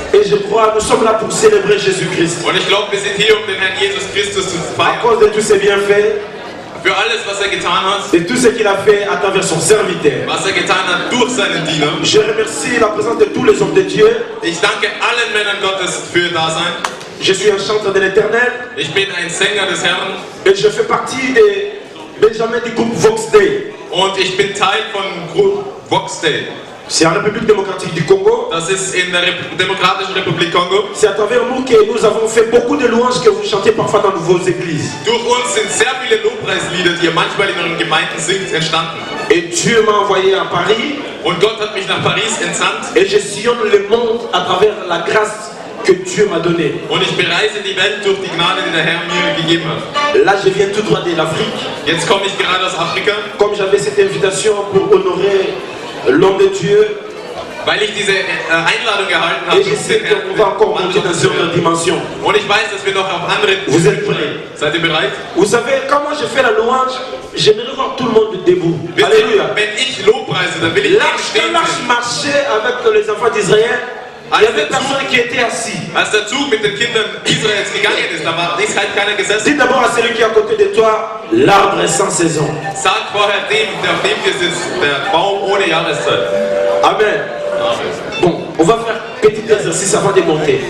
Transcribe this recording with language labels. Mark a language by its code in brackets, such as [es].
[fr] Et je crois nous sommes là pour célébrer Jésus-Christ. [de] Und ich glaube, wir sind hier, um den Herrn Jesus Christus zu [fr] À [de] feiern. [fr] cause de tous ses bienfaits. [de] Für alles, was er getan hat. [fr] Et tout ce qu'il a fait à travers son serviteur. [de] Was er getan hat durch seinen Diener. [fr] Je remercie la présence de tous les hommes de Dieu. [de] Ich danke allen Männern Gottes für ihr Dasein. [fr] Je suis un chanteur de l'Éternel. [de] Ich bin ein Sänger des Herrn. [fr] Et je fais partie des Benjamin du groupe Vox Day. [de] Und ich bin Teil von Group Vox Day. [fr] C'est en République démocratique du Congo. [de] Das ist in der Demokratischen Republik Kongo. [fr] C'est à travers nous que nous avons fait beaucoup de louanges que vous chantez parfois dans vos églises. [de] Durch uns sind sehr viele Lobpreislieder, die ihr manchmal in euren Gemeinden singt, entstanden. [fr] Et Dieu m'a envoyé à Paris. [de] Und Gott hat mich nach Paris entsandt. [fr] Et je sillonne le monde à travers la grâce que Dieu m'a donnée. [de] Und ich bereise die Welt durch die Gnade, die der Herr mir gegeben hat. [fr] Là, je viens tout droit de l'Afrique. [de] Jetzt komme ich gerade aus Afrika. [fr] Comme j'avais cette invitation pour honorer l'homme de Dieu. [de] Weil ich diese Einladung erhalten habe. [fr] Et je sais qu'on va encore monter dans une autre dimension. [de] Und ich weiß, dass wir noch auf andere. [fr] Vous êtes prêts? [de] Seid ihr bereit? [fr] Vous savez, quand moi je fais la louange, j'aimerais voir tout le monde debout. Alléluia. [de] Wenn ich Lobpreise, dann will ich stehen. [fr] L'arche marchait avec les enfants d'Israël. Il y avait personne qui était assis. [de] Als der Zug mit den Kindern Israels gegangen ist, da ist halt keiner gesessen. [fr] Dis d'abord à celui qui est à côté de toi, l'arbre est sans saison. [de] Sag vorher dem, der auf dem hier sitzt, der Baum ohne Jahreszeit. [fr] Amen. Bon, on va faire un petit exercice avant de monter.